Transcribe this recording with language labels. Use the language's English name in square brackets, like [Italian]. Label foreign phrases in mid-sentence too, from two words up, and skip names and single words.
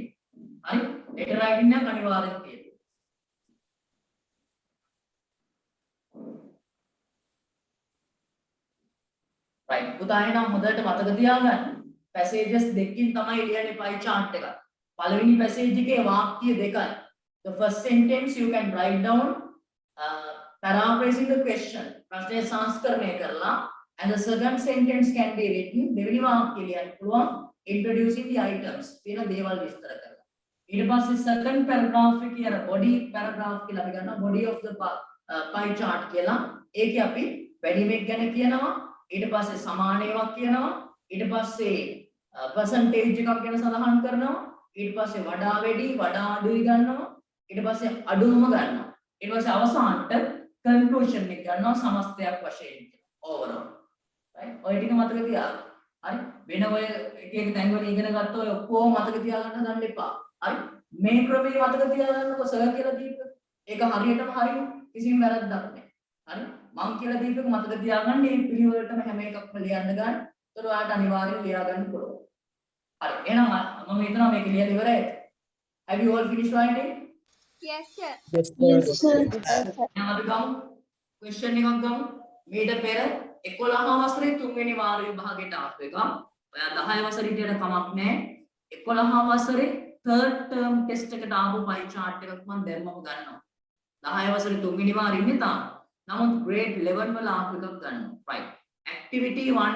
[Sinhala] හරි [English] letter writing [Sinhala] එක අනිවාර්යෙන් තියෙනවා. right පුතා එහෙනම් හොඳට මතක තියාගන්න. passages දෙකකින් තමයි ලියන්නේ [English] pie chart [Sinhala] එක. පළවෙනි passage එකේ වාක්‍ය දෙකයි. [English] The first sentence you can write down paraphrasing the question. [Sinhala] ප්‍රශ්නය සංස්කරණය කරලා [English] and the second sentence can be written [Sinhala] දෙවෙනි වාක්‍ය ලියන්න පුළුවන් [English] introducing the items. [Sinhala] තියෙන දේවල් විස්තර කරලා. ඊට පස්සේ [English] second paragraph [Sinhala] එකේ අර [English] body paragraph [Sinhala] කියලා අපි ගන්නවා [English] body of the pie chart [Sinhala] කියලා. ඒකේ අපි වැඩිමෙක් ගැන කියනවා. ඊට පස්සේ සමාන ඒවාක් කියනවා. ඊට පස්සේ percentage එකක් ගැන සඳහන් කරනවා. ඊට පස්සේ වඩා වැඩි වඩා අඩුයි ගන්නවා. ඊට පස්සේ අඩුම ගන්නවා. ඊට පස්සේ අවසානට conclusion එක ගන්නවා සමස්තයක් වශයෙන් overall. right? ඔය ටික මතක තියාගන්න. හරි? වෙන ඔය එක එක තැන් වල ඉගෙන ගත්ත ඔය ඔක්කොම මතක තියාගන්න හදන්න එපා. හරි? මේ ක්‍රමයේ මතක තියාගන්නකො සර් කියලා දීප. ඒක හරියටම හරියි. කිසිම වැරද්දක් නැහැ. හරි? මං කියලා දීපක මතක තියාගන්න මේ පිළිවෙලටම හැම එකක්ම ලියන්න ගන්න. ඒතර ඔයාලට අනිවාර්යෙන් ලියා ගන්න පුළුවන්. හරි එහෙනම් මම හිතනවා මේක ලියලා ඉවරයි. [English] Have you all finished writing? Yes, sir. Yes, sir. [Sinhala] එහෙනම් අපි ගමු question එකක් ගමු. මීට පෙර 11 වසරේ 3 වෙනි වාර විභාගයට ආපු එක. ඔයා 10 වසරේ හිටියට කමක් නැහැ. 11 වසරේ [English] third term test [Sinhala] එකට ආපු [English] pie chart [Sinhala] එකක් මම දැම්මම ගන්නවා. 10 වසරේ 3 වෙනි වාරේ ඉන්නේ තාම. නමුත් grade 11 වල ආපු එකක් ගන්නවා. right.